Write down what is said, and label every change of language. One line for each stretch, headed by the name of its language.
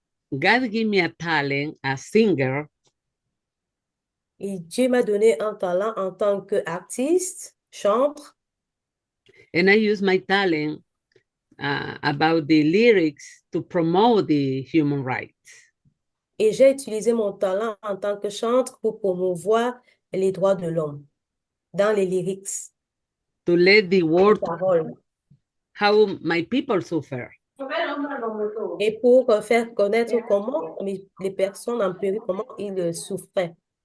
English: God gave me a talent as singer.
French: Et Dieu m'a donné un talent en tant qu'artiste, chanteur.
English: And I use my talent about the lyrics to promote the human rights.
French: Et j'ai utilisé mon talent en tant que chanteur pour promouvoir les droits de l'homme dans les lyrics.
English: To let the world how my people suffer.
French: Et pour faire connaître comment les personnes en Pérou, comment ils souffraient.